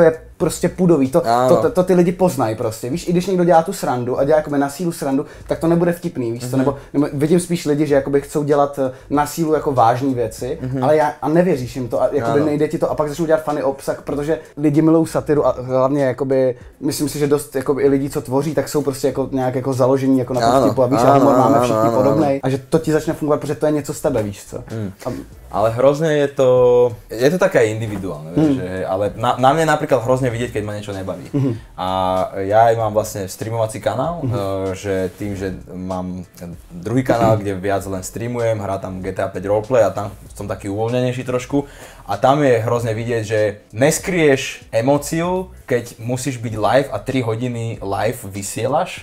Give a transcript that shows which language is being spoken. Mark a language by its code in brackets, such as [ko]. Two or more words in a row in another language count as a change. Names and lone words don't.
[cs] je prostě půdový, to ty lidi poznají prostě, víš, i když někdo dělá tu srandu a dělá jakoby na sílu srandu, tak to nebude vtipný, víš co, nebo vidím spíš lidi, že jakoby chcou dělat na sílu jako vážné věci, ale a nevěříš jim to a jakoby nejde ti to a pak začnou dělat funny obsah, protože lidi milují satiru a hlavně jakoby, myslím si, že dost jakoby i lidi, co tvoří, tak jsou prostě jako nějak jako založení jako na tom vtipu a víš, a humor máme všichni podobnej a že to ti začne fungovat, protože to je něco z tebe, víš co. [sk] Ale hrozne je to také individuálne, že, ale na mne napríklad hrozne vidieť, keď ma niečo nebaví. A ja aj mám vlastne streamovací kanál, že tým, že mám druhý kanál, kde viac len streamujem, hrá tam GTA 5 roleplay a tam som taký uvoľnenejší trošku. A tam je hrozne vidieť, že neskryješ emóciu, keď musíš byť live a 3 hodiny live vysielaš.